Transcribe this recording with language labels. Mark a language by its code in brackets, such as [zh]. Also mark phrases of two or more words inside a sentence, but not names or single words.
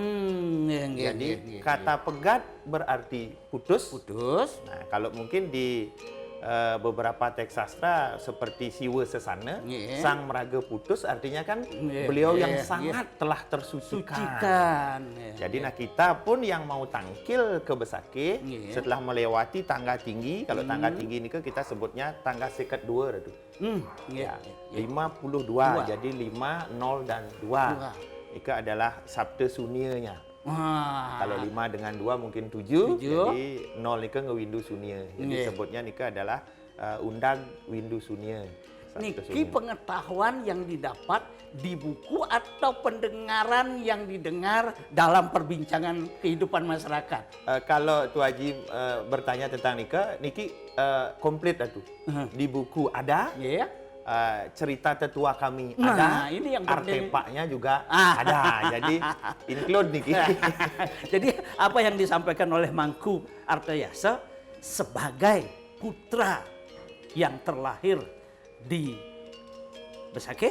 [id] Jadi kata pegat berarti putus. putus. Nah, kalau mungkin di beberapa teks sastra seperti Siwa Sesana, Iya. sang meraga putus artinya kan Iya, beliau iya, yang iya. sangat telah tersucikan. Sucikan. Jadi nah kita pun yang mau tangkil ke Besakih Iya. setelah melewati tangga tinggi, kalau tangga tinggi ini kan kita sebutnya tangga seket 2 itu. Ya. 52, jadi 5, 0 dan 2. Itu adalah sabda sunianya. Wah. Kalau 5 dengan 2 mungkin 7, 7. jadi 0 nika ngewindu sunia. Jadi Iya. sebutnya nika adalah undang windu sunia. Sabda Niki sunia. pengetahuan yang didapat di buku atau pendengaran yang didengar dalam perbincangan kehidupan masyarakat. Kalau Tuan Haji bertanya tentang [ban] nika, niki [id] komplit itu. Di buku ada, Ya. cerita tetua kami Nah, ada, ini yang penting. artefaknya juga Ah. ada. Jadi include niki. Jadi apa yang disampaikan oleh Mangku Artayase sebagai putra yang terlahir di Besakih.